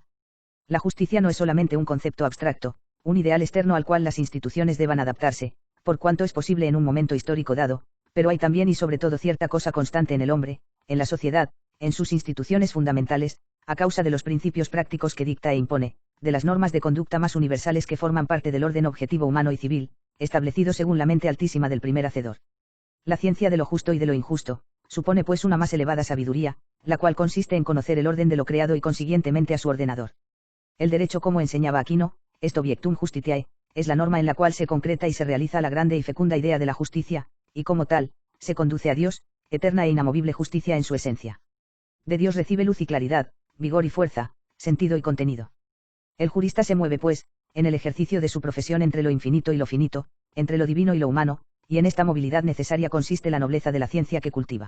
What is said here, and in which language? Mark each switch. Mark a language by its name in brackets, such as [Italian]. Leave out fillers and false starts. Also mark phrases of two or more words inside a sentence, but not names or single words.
[Spanish] La justicia no es solamente un concepto abstracto, un ideal externo al cual las instituciones deban adaptarse, por cuanto es posible en un momento histórico dado, pero hay también y sobre todo cierta cosa constante en el hombre, en la sociedad, en sus instituciones fundamentales, a causa de los principios prácticos que dicta e impone, de las normas de conducta más universales que forman parte del orden objetivo humano y civil, establecido según la mente altísima del primer hacedor. La ciencia de lo justo y de lo injusto, supone pues una más elevada sabiduría, la cual consiste en conocer el orden de lo creado y consiguientemente a su ordenador. El derecho, como enseñaba Aquino, [Latin] est obiectum justitiae, [Spanish] es la norma en la cual se concreta y se realiza la grande y fecunda idea de la justicia, y como tal, se conduce a Dios, eterna e inamovible justicia en su esencia. De Dios recibe luz y claridad, vigor y fuerza, sentido y contenido. El jurista se mueve pues, en el ejercicio de su profesión entre lo infinito y lo finito, entre lo divino y lo humano, y en esta movilidad necesaria consiste la nobleza de la ciencia que cultiva.